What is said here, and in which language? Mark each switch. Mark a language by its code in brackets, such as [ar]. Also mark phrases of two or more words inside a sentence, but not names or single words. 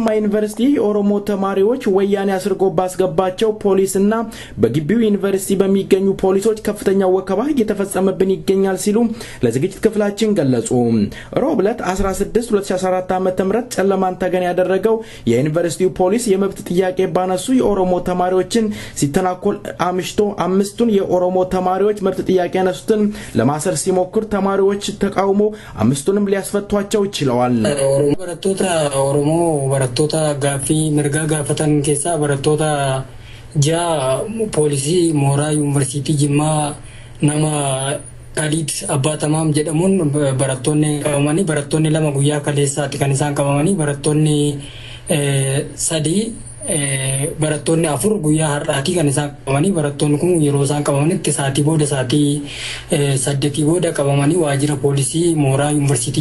[am] ዩኒቨርሲቲ ኦሮሞ ተማሪዎች ወያኔ አስርጎ ባስገባቸው ፖሊስና በግቢው ዩኒቨርሲቲ በሚገኙ ፖሊሶች ከፍተኛ ወከባ እየተፈጸመብን ይገኛል ሲሉ ለዝግጅት ክፍላችን ገለጹ ሮብለት 16 2014 ዓ.ም ጨለማን ተገን ያደረገው የዩኒቨርሲቲው ፖሊስ የመብት ጥያቄ ባነሱ የኦሮሞ ተማሪዎችን ሲተናኮል አምሽቶ አምስቱን የኦሮሞ ተማሪዎች መብት ጥያቄ ያነሱትን ለማሰር ሲሞክር ተማሪዎች ተቃውሞ አምስቱንም ሊያስፈቷቸው ችለዋል [om] ኦሮሞ barattoota gaaffii mirgaa gaafatan keessa barattoota ፖሊሲ mooraa yuunivarsiitii Jimmaa nama Khalid Abbaa Tamaam jedhamuun barattoonni lama guyyaa kaleessaatti kan isaan qabamanii barattoonni sadii barattoonni afur guyyaa har'aati kan isaan qabamanii barattoonni kun yeroo isaan qabamanitti saatii booda saatii 8 booda qabamanii waajjira poolisii mooraa yuunivarsiitii